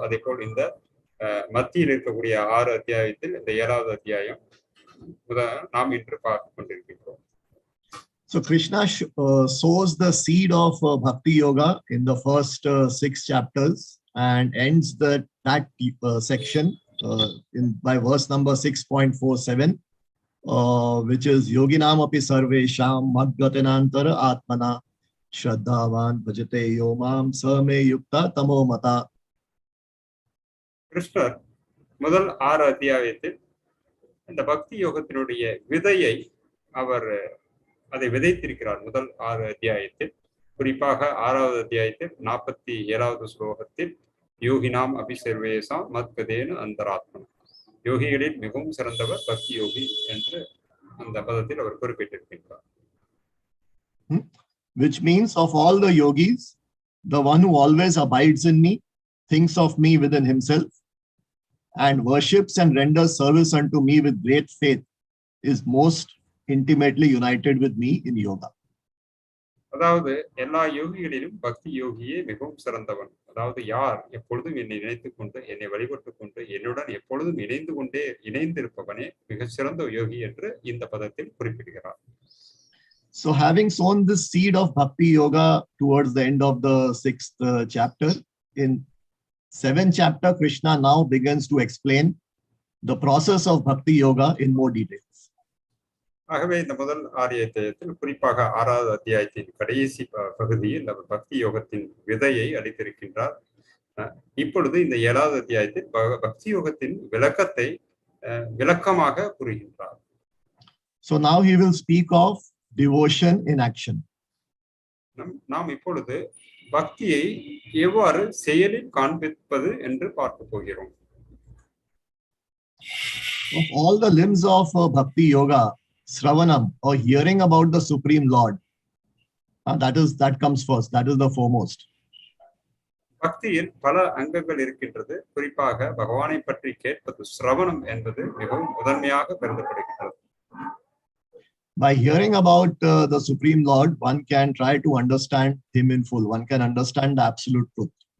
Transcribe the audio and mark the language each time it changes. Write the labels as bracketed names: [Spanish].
[Tamil] அதே போல் இந்த மத்தியில் இருக்கக்கூடிய 6 அத்தியாயத்தில் இந்த 7வது அத்தியாயம் நாம் இன்று பார்த்து கொண்டிருக்கிறோம். [English] So Krishna sows the seed of Bhakti Yoga in the first 6 chapters and ends that section by verse number 6.47, which is [Sanskrit] Yoginam api sarvesham madgatinantara atmana shraddhavan bhajate yomam same yukta tamo mata. [Tamil] கிருஷ்ணர் முதல் 6 அத்தியாயத்தில் இந்த பக்தி யோகத்தினுடைய விதையை அவர் அதை விதைத்திருக்கிறார். முதல் 6 அத்தியாயத்தில், குறிப்பாக 6வது அத்தியாயத்தில் 47வது ஸ்லோகத்தில் [Sanskrit] யோகினாம் அபி சர்வேஷாம் மத்கதேன அந்தராத்மனா, [Tamil] யோகிகளில் மிகவும் சிறந்தவர் பக்தி யோகி என்று அந்த பதத்தில் அவர் குறிப்பிட்டிருக்கிறார். [English] Which means of all the yogis, the one who always abides in me, thinks of me within himself, and worships and renders service unto me with great faith, is most intimately united with me in yoga. [Tamil] அதாவது எல்லா யோகிகளிலும் பக்தி யோகியே மிகவும் சிறந்தவன். அதாவது யார் எப்பொழுதும் என்னை நினைத்துக் கொண்டு என்னை வழிபட்டுக் கொண்டு என்னுடன் எப்பொழுதும் இணைந்திருப்பவனே மிக சிறந்த யோகி என்று இந்த பதத்தில் குறிப்பிடுகிறார். [English] So having sown this seed of Bhakti Yoga towards the end of the 6th chapter, in 7th chapter, Krishna now begins to explain the process of Bhakti Yoga in more details. [Tamil] ஆகவே இந்த முதல் 6 அத்தியாயத்தில், குறிப்பாக 6வது அத்தியாயத்தின் கடைசி பகுதியில் அவர் பக்தி யோகத்தின் விதையை அளித்திருக்கின்றார். இப்பொழுது இந்த 7வது அத்தியாயத்தில் பக்தி யோகத்தின் விளக்கத்தை விளக்கமாக கூறுகின்றார். [English] So now he will speak of devotion in action. [Tamil] நாம் இப்பொழுது பக்தியை எவ்வாறு செயலில் காண்பிப்பது என்று பார்க்க போகிறோம். [English] Of all the limbs of Bhakti Yoga, Sravanam, or hearing about the Supreme Lord, that comes first, that is the foremost. [Tamil] பக்தியில் பல அங்கங்கள் இருக்கின்றது. குறிப்பாக பகவானை பற்றி கேட்பது, ஸ்ரவணம் என்பது மிகவும் முதன்மையாக கருதப்படுகின்றது. [English] By hearing about the Supreme Lord, one can try to understand him in full. One can understand the absolute truth.